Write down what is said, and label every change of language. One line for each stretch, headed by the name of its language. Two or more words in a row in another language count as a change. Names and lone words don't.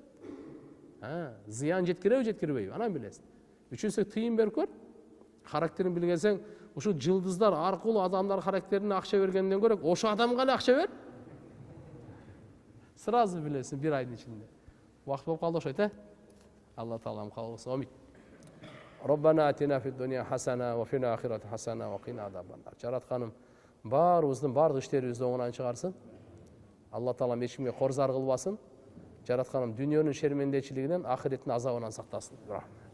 Kyrgyz: Зыян жеткирбейби, анан билесиң. Үчүнчүсү тыйын берип көр. Характерин билгенсең, ушул жылдыздар аркылуу адамдар характерине акча бергенден көрө, ошо адамга эле акча бер. Сразу билесиң бир айдын ичинде. Убакыт болуп калды окшойт, Алла таалам кабыл кылсын. Амин.
Arabic: ربنا آتنا في الدنيا حسنة وفي الآخرة حسنة وقنا عذاب النار.
Kyrgyz: Жаратканым баарыбыздын бардык иштерибизди оңунан чыгарсын. Алла таалам эч кимге корзар кылбасын. Жаратканым дүйнөнүн шермендечилигинен, ахиреттин азабынан сактасын.